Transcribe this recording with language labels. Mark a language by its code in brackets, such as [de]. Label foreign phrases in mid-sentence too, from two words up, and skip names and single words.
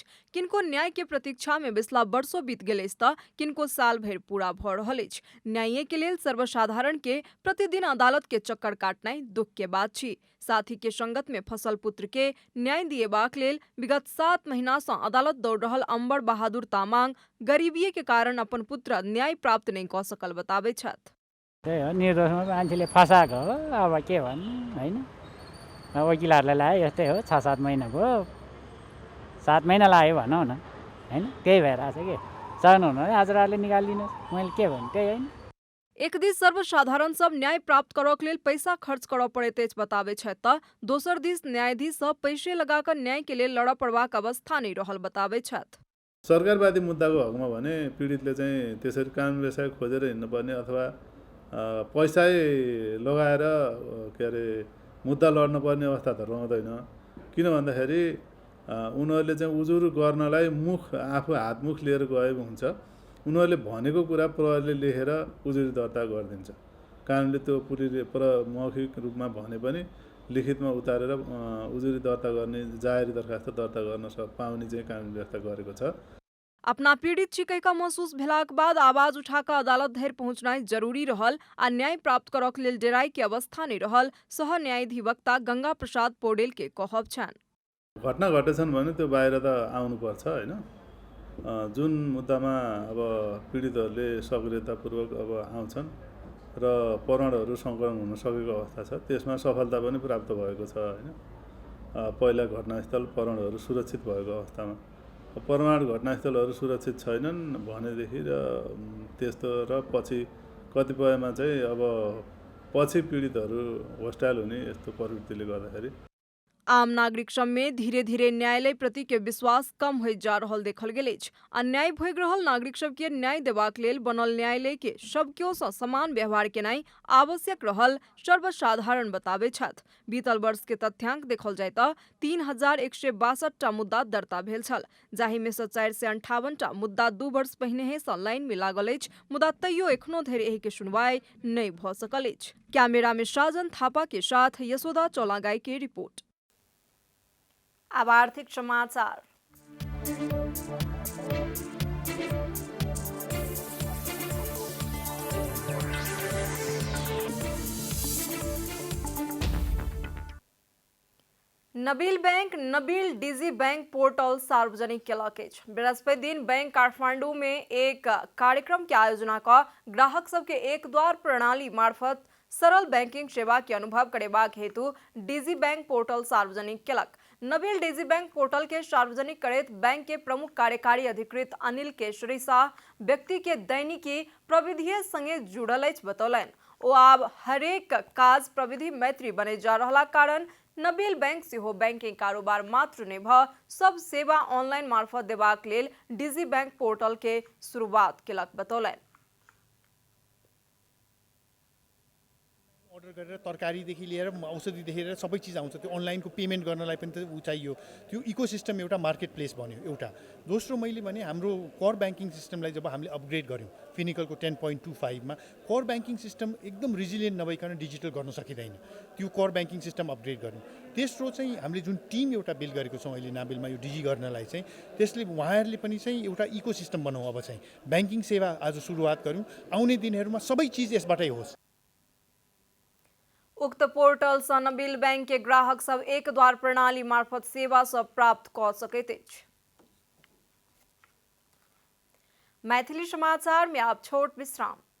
[mai] किनको न्याय के प्रतीक्षा में बिसला वर्षों बीत गेल अछि तऽ किनको साल भरि पूरा भऽ रहल अछि। न्याय के लेल सर्वसाधारण के प्रतिदिन अदालत के चक्कर काटनाइ दुख के बात छी। साथी के संगत में फंसल पुत्र के न्याय दिएबाक लेल विगत 7 महीना सँ अदालत दौड़ रहल अम्बर बहादुर तामाङ गरीबीए के कारण अपन पुत्र न्याय प्राप्त नहीं कऽ सकल बताबै छथि। [ne] त्यही हो, निर्दोषमा मान्छेले फसाएको हो, अब के भन्नु होइन। वकिलहरूलाई लाग्यो यस्तै हो, 6-7 महिना भयो, 7 महिना लाग्यो भनौँ न होइन। त्यही भइरहेछ के चाहनुहुन्न भने हजुरहरूले निकालिदिनुहोस्, मैले के भन्नु त्यही होइन। [mai] एक दिस सर्वसाधारण सब न्याय प्राप्त करक लेल पैसा खर्च करऽ पड़ैत अछि बताबै छथि तऽ दोसर दिस न्यायाधीश सब पैसे लगाकर न्याय के लेल लड़ऽ पड़बाक अवस्था नहीं रहल बताबै छथि। [ne] सरकारवादी मुद्दाको हकमा भने पीडितले चाहिँ त्यसरी कानुन व्यवसाय खोजेर हिँड्नुपर्ने अथवा पैसै लगाएर के अरे मुद्दा लड्नुपर्ने अवस्था त रहँदैन। किन भन्दाखेरि उनीहरूले चाहिँ उजुर गर्नलाई आफू हातमुख लिएर गएको हुन्छ। उनीहरूले भनेको कुरा प्रहरीले लेखेर उजुरी दर्ता गरिदिन्छ। कानुनले त्यो मौखिक रूपमा भने पनि लिखितमा उतारेर उजुरी दर्ता गर्ने जाहेरी दरखास्त दर्ता गर्न पाउने चाहिँ कानुन व्यवस्था गरेको छ। [mai] अपना पीड़ित छिकैका महसूस भेलाक बाद आवाज उठाकर अदालत धरि पहुंचनाइ जरूरी रहल आ न्याय प्राप्त करक लेल डेराइ के अवस्था नहीं रहल सह न्यायाधिवक्ता गंगा प्रसाद पौडेल के कहब छन्। [ne] घटना घटेछन् भने त्यो बाहिर त आउनुपर्छ होइन। जुन मुद्दामा अब पीडितहरूले सक्रियतापूर्वक अब आउँछन् र प्रमाणहरू सङ्कलन हुन सकेको अवस्था छ, त्यसमा सफलता पनि प्राप्त भएको छ होइन। पहिला घटनास्थल प्रमाणहरू सुरक्षित भएको अवस्थामा प्रमाण घटनास्थलहरू सुरक्षित छैनन् भनेदेखि र त्यस्तो र पछि कतिपयमा चाहिँ अब पछि पीडितहरू होस्टाइल हुने यस्तो प्रवृत्तिले गर्दाखेरि [mai] आम नागरिक सब में धीरे धीरे न्यायालय प्रति के विश्वास कम हो जा रहल देखल गेल अछि। अन्याय भोग रहल नागरिक सब के न्याय देबाक लेल बनल न्यायालय के सबकियो सँ समान व्यवहार केनाइ आवश्यक रहल सर्वसाधारण बताबै छथि। बीतल वर्ष के तथ्यांक देखल जाय तऽ 3162 टा मुद्दा दर्ता भेल छल, जाहि में सँ 458 टा मुद्दा 2 वर्ष पहिनेहे सँ लाइन में लागल अछि। मुदा तैयो एखनो धरि एहि के सुनवाई नहीं भऽ सकल अछि। कैमरा में साजन थापा के साथ यशोदा चौलागाई की रिपोर्ट। अब आर्थिक समाचार। नबील बैंक नबील डिजी बैंक पोर्टल सार्वजनिक केलक अछि। बृहस्पति दिन बैंक काठमांडू में एक कार्यक्रम के आयोजना कऽ ग्राहक सबके एक द्वार प्रणाली मार्फत सरल बैंकिंग सेवा के अनुभव करेबाक हेतु डिजी बैंक पोर्टल सार्वजनिक केलक। नबील डिजी बैंक पोर्टल के सार्वजनिक करैत बैंक के प्रमुख कार्यकारी अधिकृत अनिल केशरी शाह व्यक्ति के दैनिकी प्रविधि संगे जुड़ल अछि बतौलनि। ओ आब हरेक काज प्रविधि मैत्री बने जा रहला कारण नबील बैंक सेहो बैंकिंग कारोबार मात्र नहि भऽ सब सेवा ऑनलाइन मार्फत देबाक लेल डिजी बैंक पोर्टल के शुरुआत केलक बतौलनि। [ne] अर्डर गरेर तरकारीदेखि लिएर औषधिदेखि लिएर सबै चिज आउँछ। त्यो अनलाइनको पेमेन्ट गर्नलाई पनि त चाहियो। त्यो इकोसिस्टम एउटा [en] market place [ne] बन्यो एउटा। दोस्रो मैले भने हाम्रो कोर ब्याङ्किङ सिस्टमलाई जब हामीले अपग्रेड गऱ्यौँ फिनिकलको 10.25 मा [en] core banking system [ne] एकदम रिजिलियन्ट नभइकन डिजिटल गर्न सकिँदैन। त्यो [en] core banking system [ne] अपग्रेड गऱ्यौँ। तेस्रो चाहिँ हामीले जुन टिम एउटा बिल्ड गरेको छौँ अहिले नाबेलमा यो डिजी गर्नलाई चाहिँ त्यसले उहाँहरूले पनि चाहिँ एउटा इकोसिस्टम बनाउँ। अब चाहिँ ब्याङ्किङ सेवा आज सुरुवात गऱ्यौँ। आउने दिनहरूमा सबै चिज यसबाटै होस्। [mai] उक्त पोर्टल सँ नबील बैंक के ग्राहक सब एक द्वार प्रणाली मार्फत सेवा सब प्राप्त कऽ सकैत अछि। मैथिली समाचार में आप छोट विश्राम।